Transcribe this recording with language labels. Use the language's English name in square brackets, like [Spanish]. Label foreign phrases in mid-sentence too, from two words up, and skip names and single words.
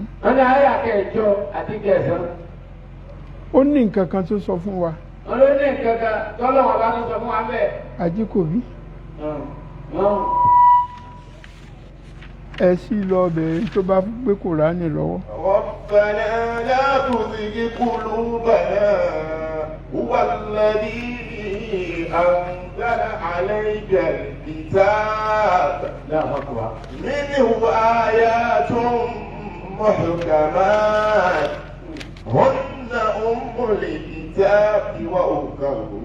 [Yoruba] Wọ́n ní àyà kẹjọ àti kẹsàn. Ó ní nǹkan kan tó sọ fún wa. Wọ́n ló ní nǹkan kan tọ́lọ́wọ́n bá tó sọ fún wa bẹ́ẹ̀. Ajíkòbí. Ẹ sì lọ bẹ̀rẹ̀ tó bá gbé Kùránì lọ́wọ́. [Arabic] ربنا لا تزغ قلوبنا هو الذي أنزل عليك الكتاب منه آيات محكمات هن أم الكتاب وأخر